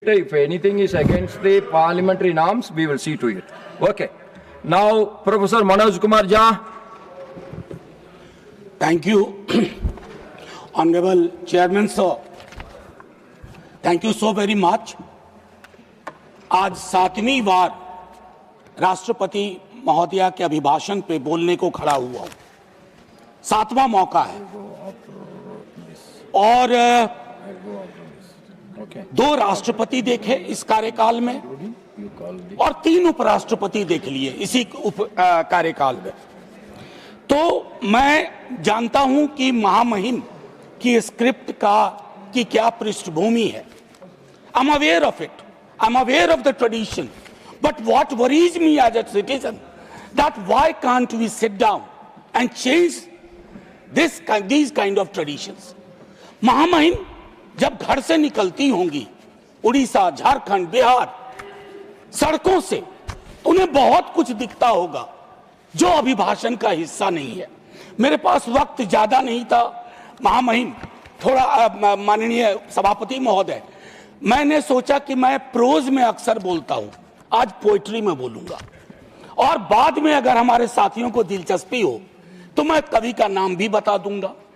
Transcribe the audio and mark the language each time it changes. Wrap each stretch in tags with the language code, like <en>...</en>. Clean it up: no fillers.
<en>If anything is against the parliamentary norms, we will see to it. Okay. Now, Professor Manoj Kumar Jha. Thank you, Honorable Chairman sir. Thank you so very much.</en> <hi>आज 7वीं बार राष्ट्रपति महोदया के अभिभाषण पे बोलने को खड़ा हुआ हूं। 7वां मौका है और 2 राष्ट्रपति देखे इस कार्यकाल में और 3 उपराष्ट्रपति देख लिए इसी कार्यकाल में। तो मैं जानता हूं कि महामहिम की स्क्रिप्ट की क्या पृष्ठभूमि है।</hi> <en>I'm aware of it. I'm aware of the tradition. But what worries me as a citizen, that why can't we sit down and change these kind of traditions?</en> <hi>महामहिम जब घर से निकलती होंगी उड़ीसा, झारखंड, बिहार, सड़कों से, उन्हें बहुत कुछ दिखता होगा जो अभिभाषण का हिस्सा नहीं है। मेरे पास वक्त ज्यादा नहीं था महामहिम, थोड़ा माननीय सभापति महोदय, मैंने सोचा कि मैं प्रोज में अक्सर बोलता हूं, आज पोइट्री में बोलूंगा और बाद में अगर हमारे साथियों को दिलचस्पी हो तो मैं कवि का नाम भी बता दूंगा।</hi>